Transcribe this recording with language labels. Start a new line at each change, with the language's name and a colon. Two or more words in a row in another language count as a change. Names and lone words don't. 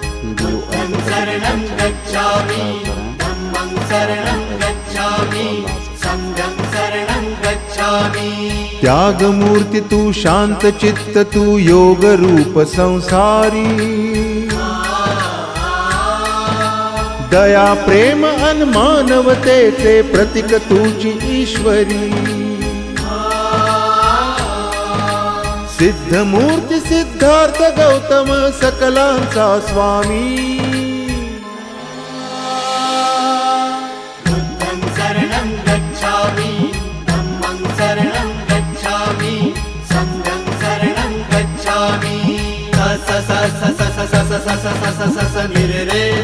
Pali: बुद्धं शरणं गच्छामि, धम्मं शरणं गच्छामि, संघं शरणं गच्छामि।
Marathi: त्यागमूर्ती तू, शांत चित्त तू, योग रूप संसारी, दया प्रेम अन मानवतेचे प्रतीक तुझी ईश्वरी। सिद्धमूर्ती सिद्धार्थ गौतम सकलांचा स्वामी,
Pali: बुद्धं शरणं गच्छामि, धम्मं शरणं गच्छामि, संघं शरणं गच्छामि। स स स स स स स स स स स स स नि रे रे